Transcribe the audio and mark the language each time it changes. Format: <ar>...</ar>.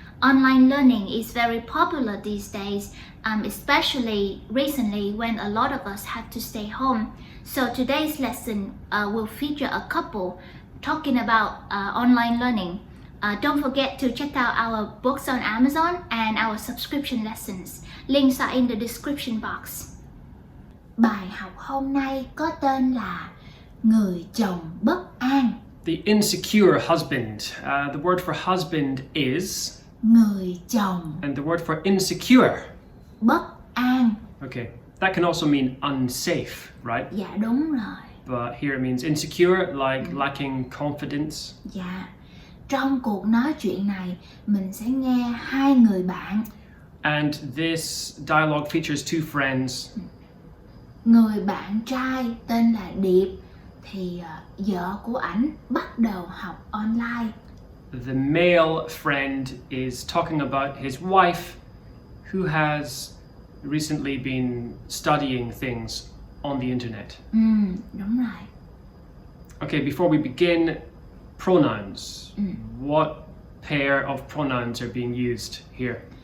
<en>Online learning is very popular these days, especially recently when a lot of us have to stay home. So today's lesson will feature a couple talking about online learning. Don't forget to check out our books on Amazon and our subscription lessons. Links are in the description box.</en> <vi>Bài học hôm nay có tên là Người chồng bất an.</vi> <en>The insecure husband. The word for husband is</en> <vi>Người chồng</vi> <en>and the word for insecure.</en> <vi>bất an.</vi> <en>Okay, that can also mean unsafe, right?</en> <vi>Dạ đúng rồi.</vi> <en>But here it means insecure, like lacking confidence.</en> <vi>Dạ. Trong cuộc nói chuyện này mình sẽ nghe hai người bạn.</vi> <en>And this dialogue features two friends.</en> <vi>Người bạn trai tên là Điệp thì vợ của ảnh bắt đầu học online.</vi> <en>The male friend is talking about his wife who has recently been studying things on the internet.</en> <vi>Đúng rồi.</vi> <en>Okay, before we begin, pronouns. What pair of pronouns are being used here?</en>